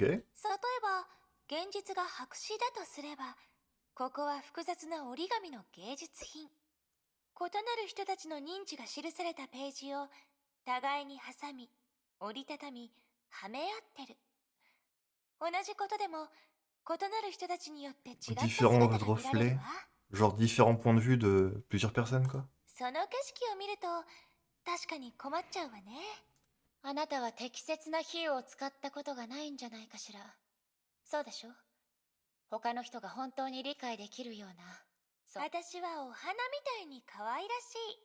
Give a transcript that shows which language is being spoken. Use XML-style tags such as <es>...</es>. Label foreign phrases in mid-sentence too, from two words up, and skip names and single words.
<ja>例えば、現実が白紙だとすれば、ここは複雑な折り紙の芸術品。異なる人たちの認知が記されたページを互いに挟み、折りたたみ、はめ合ってる。同じことでも、異なる人たちによって違った姿</ja> <fr>Différents</fr> <ja>が見られる</ja> <fr>reflets.</fr> <ja>わ。</ja> <fr>Genre différents points de vue de plusieurs personnes, quoi.</fr> <ja>その景色を見ると、確かに困っちゃうわね。あなたは適切な比喩を使ったことがないんじゃないかしら。そうでしょ？他の人が本当に理解できるような。私はお花みたいに可愛らしい。</ja>